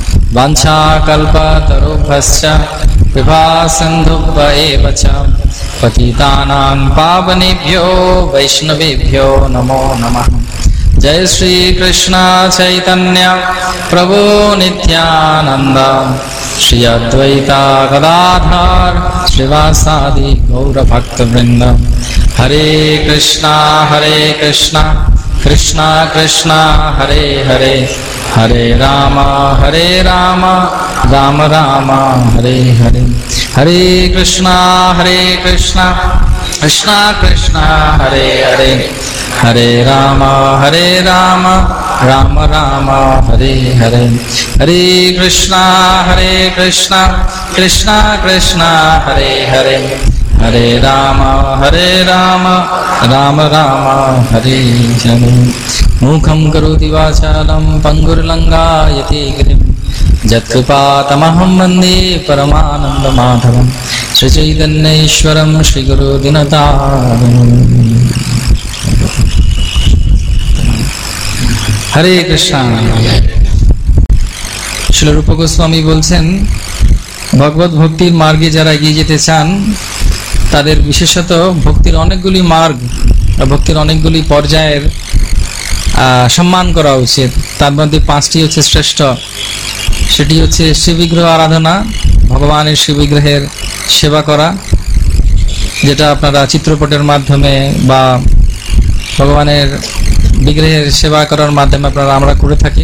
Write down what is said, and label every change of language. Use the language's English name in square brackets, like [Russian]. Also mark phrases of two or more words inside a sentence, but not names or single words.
[Sanskrit] वाञ्छाकल्पतरुभ्यश्च कृपा सिन्धुभ्य एव च पतितानां पावनेभ्यो वैष्णवेभ्यो नमो नमः। जय श्री कृष्ण चैतन्य प्रभु नित्यानंद श्री अद्वैता गदाधर श्रीवासादि गौरभक्तवृंद। हरे कृष्णा कृष्णा कृष्णा हरे हरे हरे राम राम राम हरे हरे। हरे कृष्णा कृष्णा कृष्णा हरे हरे हरे राम राम राम हरे हरे। हरे कृष्णा कृष्णा कृष्णा हरे हरे हरे राम राम राम हरे हरे। मूखं करोति वाचालं पंगुर्लंघयते गिरिं यत्कृपातमहं वन्दे परमानन्दमाधवं श्रीचैतन्येश्वरं श्रीगुरुदिनतारिणं। हरे कृष्णा। [Bangla] শ্রীল রূপ গোস্বামী বলছেন ভগবত ভক্তির মার্গে যারা এগিয়ে যেতে চান তাদের বিশেষত ভক্তির অনেকগুলি মার্গ ভক্তির অনেকগুলি পর্যায়ের সম্মান করা উচিত। তার মধ্যে পাঁচটি হচ্ছে শ্রেষ্ঠ। সেটি হচ্ছে শিববিগ্রহ আরাধনা, ভগবানের শিববিগ্রহের সেবা করা, যেটা আপনারা চিত্রপটের মাধ্যমে বা ভগবানের বিগ্রহের সেবা করার মাধ্যমে আমরা করে থাকি।